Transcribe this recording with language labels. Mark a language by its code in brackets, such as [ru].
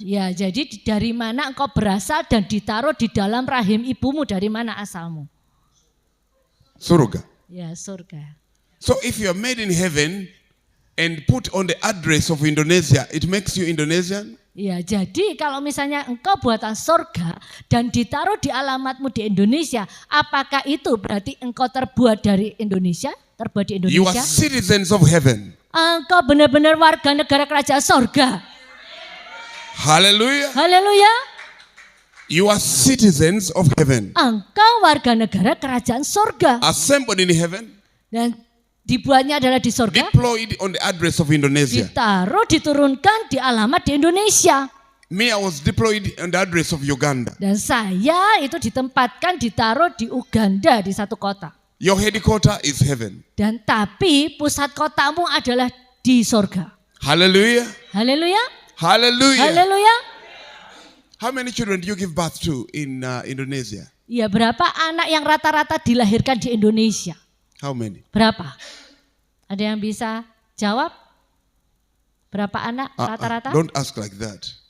[id] Ya, jadi dari mana engkau berasal dan ditaruh di dalam rahim ibumu, dari mana asalmu? Surga. Ya, surga. [en] So if you are made in heaven and put on the address of Indonesia, it makes you Indonesian? [id] Ya, jadi kalau misalnya engkau buatan surga dan ditaruh di alamatmu di Indonesia, apakah itu berarti engkau terbuat dari Indonesia? Terbuat di [en] You are [id] Indonesia? [en] citizens of heaven. [id] Engkau benar-benar warga negara kerajaan surga. [en] Hallelujah. [id] Haleluya. [en] You are citizens of heaven. [id] Engkau warga negara kerajaan surga. [en] Assembled in heaven, [id] Dan dibuatnya adalah di surga. [en] deployed on the address of Indonesia. [id] Ditaruh, diturunkan di alamat di Indonesia. [en] Me, I was deployed on the address of Uganda. [id] Dan saya itu ditempatkan, ditaruh di Uganda di satu kota. [en] Your headquarter is heaven. [id] Dan tapi pusat kotamu adalah di surga. [en] Hallelujah. [id] Haleluya. [en] Hallelujah. [id] Haleluya. [en] How many children do you give birth to in Indonesia? [id] Ya, berapa anak yang rata-rata dilahirkan di Indonesia? [en] How many? [id] Berapa? Ada yang bisa jawab? Berapa anak rata-rata? [en] Don't ask like that.